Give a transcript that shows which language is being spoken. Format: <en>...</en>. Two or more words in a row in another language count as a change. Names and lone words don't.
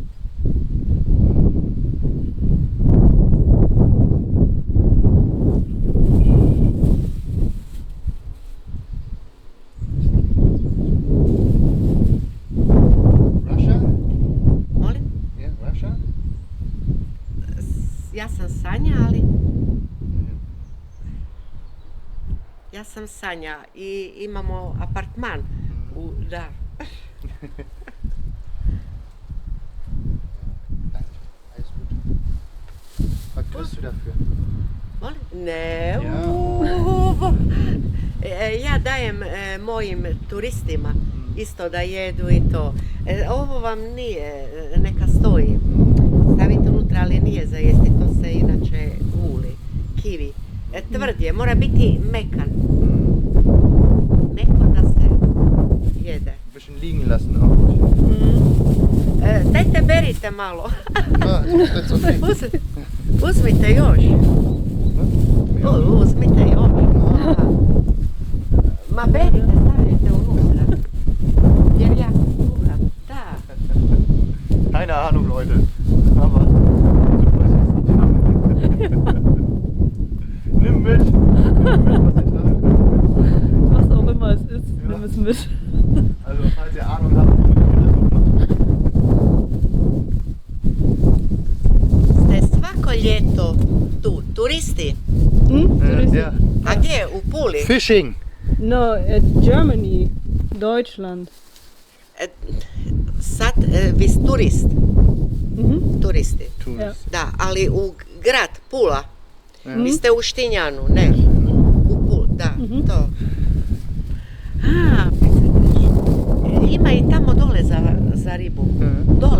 <en>Russia?</en> <hr>Molim?</hr> <en>Yeah, Russia?</en> <hr>Ja sam Sanja, ali... Ja sam Sanja i imamo apartman. Da.</hr> <de>Alles gut. Was kriegst du dafür?</de> <hr>Molim? Ne,</hr> <de>Ja.</de> <hr>ja dajem mojim turistima isto da jedu i to. Ovo vam nije, neka stoji. Stavite unutra, ali nije za jesti, to se inače guli. Kiwi. Tvrd je, mora biti mekan. Meko da se jede.</hr> <de>Ein bisschen liegen lassen auch.</de> <hr>berite malo.</hr> <en>Ah, that's okay.</en> <hr>Uzmite još. Uzmite još. Da. Ma berite, stavite unutra. Jer ja kuham. Da.</hr> <de>Keine Ahnung, Leute. Aber nimm mit. Was auch immer es ist, nimm es mit. Also, falls ihr Ahnung habt, womit ihr das macht.</de> <hr>Ste svako ljeto tu, turisti.</hr> <de>Ja.</de> <hr>A gdje? U Puli?</hr> <en>Fishing. No, Germany,</en> <de>Deutschland.</de> <hr>Sad, vi ste turist. Turisti.</hr> <de>Ja.</de> <hr>Da, ali u grad Pula. Vi ste u Štinjanu, ne? U Pulu, da, to. A, ima i tamo dole za ribu. Dole.</hr>